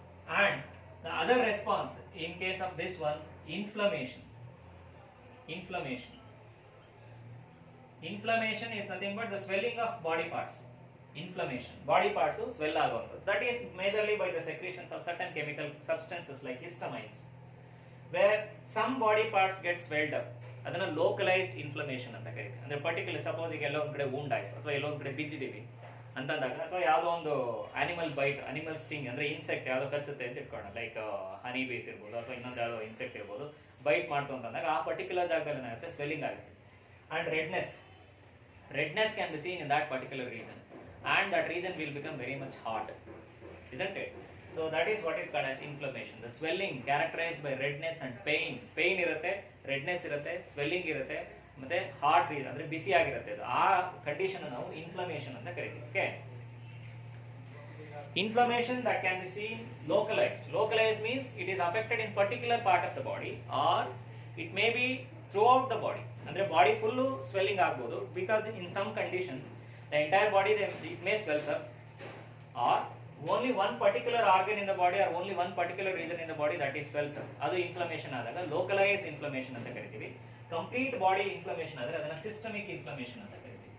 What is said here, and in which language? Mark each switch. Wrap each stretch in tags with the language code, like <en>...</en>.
<en>And the other response in case of this one, inflammation is nothing but the swelling of body parts. Body parts swell agodu. That is majorly by the secretions of certain chemical substances like histamines, where some body parts get swelled up.</en> <kn>ಅದನ್ನ localised inflammation ಅಂತ ಕರೀತಾರೆ. ಅಂದ್ರೆ particular suppose ಈಗ ಎಲ್ಲೋ ಒಂದು ಕಡೆ wound ಆಯ್ತು ಅಥವಾ ಎಲ್ಲೋ ಒಂದು ಕಡೆ ಬಿದ್ದಿದ್ದೀವಿ ಅಂತಂದಾಗ, ಅಥವಾ ಯಾವುದೋ ಒಂದು ಆನಿಮಲ್ ಬೈಟ್, ಅನಿಮಲ್ ಸ್ಟಿಂಗ್ ಅಂದ್ರೆ ಇನ್ಸೆಕ್ಟ್ ಯಾವುದೋ ಕಚ್ಚುತ್ತೆ ಅಂತ ಇಟ್ಕೊಳ್ಳೋಣ, ಲೈಕ್ ಹನಿ ಬೀಸ್ ಇರ್ಬೋದು ಅಥವಾ ಇನ್ನೊಂದು ಯಾವುದೋ ಇನ್ಸೆಕ್ಟ್ ಇರ್ಬೋದು, ಬೈಟ್ ಮಾಡ್ತು ಅಂತಂದಾಗ ಆ ಪರ್ಟಿಕ್ಯುಲರ್ ಜಾಗದಲ್ಲಿ ಏನಾಗುತ್ತೆ, ಸ್ವೆಲ್ಲಿಂಗ್ ಆಗುತ್ತೆ.</kn> <en>And redness can be seen in that particular region, and that region will become very much hot, isn't it? So that is what is called as inflammation. The swelling characterized by redness and pain irutte, redness irutte, swelling irutte,</en> <kn>ಮತ್ತೆ heart region ಅಂದ್ರೆ ಬಿಸಿ ಆಗಿರುತ್ತೆ. ಆ condition ನಾವು inflammation ಅಂತ ಕರಿತೀವಿ.</kn> <en>Okay, inflammation that can be seen localized means it is affected in particular part of the body, or it may be throughout the body.</en> <kn>ಅಂದ್ರೆ body full swelling ಆಗಬಹುದು,</kn> <en>because in some conditions the entire body it may swells up, or only one particular organ in the body or only one particular region in the body that is swells up.</en> <kn>ಅದು inflammation ಆದಾಗ localized inflammation ಅಂತ ಕರಿತೀವಿ. Complete body inflammation ಆದರೆ ಅದನ್ನ systemic inflammation ಅಂತ ಕರಿತೀವಿ.</kn>